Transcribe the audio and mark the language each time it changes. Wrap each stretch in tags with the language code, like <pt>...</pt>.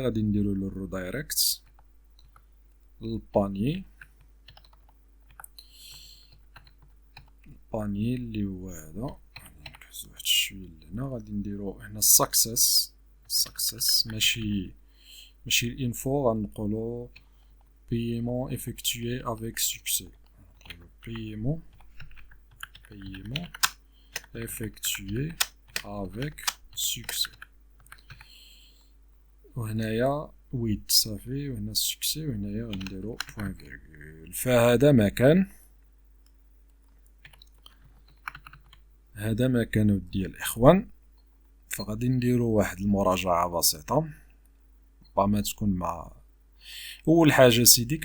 <ar>غادي نديرو له الريدايركت للباني، الباني اللي هو هذا. غادي نكهزو واحد شويه لهنا. غادي نديرو هنا السكسس، ماشي الانفو.</ar> <fr>غنقولو paiement effectué avec succès. Paiement effectué avec succès.</fr> <ar>وهنايا ويت صافي، وهنا السكسي، وهنايا غنديرو بوان فيرغول. فهذا مكان ودي الاخوان. فغادي نديرو واحد المراجعة بسيطة ما تكون مع اول حاجه سيدي.</ar>